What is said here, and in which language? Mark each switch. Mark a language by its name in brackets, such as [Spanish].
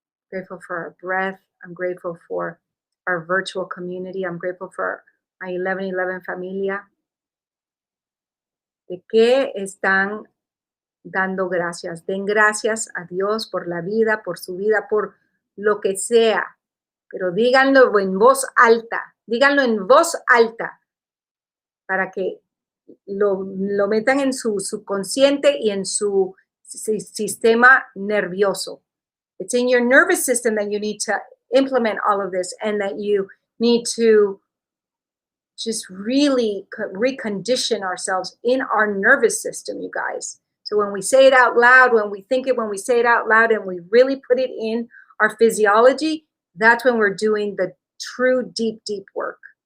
[English] Grateful for our breath. I'm grateful for our virtual community. I'm grateful for my 1111 familia. [Spanish] ¿De qué están dando gracias? Den gracias a Dios por la vida, por su vida, por lo que sea. Pero díganlo en voz alta. Díganlo en voz alta para que lo metan en su subconsciente y en su sistema nervioso. [English] It's in your nervous system that you need to implement all of this and that you need to just really recondition ourselves in our nervous system, you guys. So when we say it out loud, when we think it, when we say it out loud and we really put it in our physiology, that's when we're doing the true deep, deep work.